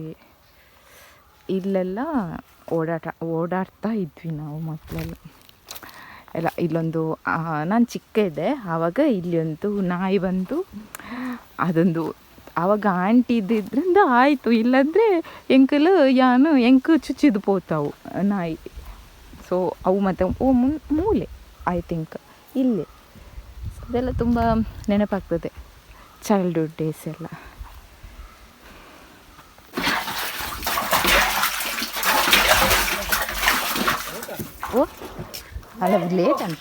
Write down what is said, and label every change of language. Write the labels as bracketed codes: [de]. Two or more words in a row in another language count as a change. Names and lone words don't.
[kn] ಇಲ್ಲೆಲ್ಲ ಓಡಾಡ್ತಾ ಇದ್ವಿ ನಾವು ಮಕ್ಕಳೆಲ್ಲ ಎಲ್ಲ. ಇಲ್ಲೊಂದು ನಾನು ಚಿಕ್ಕ ಇದ್ದೆ ಆವಾಗ ಇಲ್ಲಿ ಒಂದು ನಾಯಿ ಬಂದು ಅದೊಂದು ಆವಾಗ ಆಂಟಿ ಇದ್ದಿದ್ದರಿಂದ ಆಯಿತು, ಇಲ್ಲಾಂದರೆ [tcy] ಎಂಕಲು ಯಾನು ಎಂಕು ಚುಚ್ಚಿದು ಪೋತಾವು ನಾಯಿ. [kn] ಸೊ ಅವು ಮತ್ತು ಮೂಲೆ [en] I think [kn] ಇಲ್ಲಿ. ಅದೆಲ್ಲ ತುಂಬ ನೆನಪಾಗ್ತದೆ [en] childhood days [kn] ಎಲ್ಲ. ಓ ಅಲ್ಲ ಲೇಟ್ ಅಂತ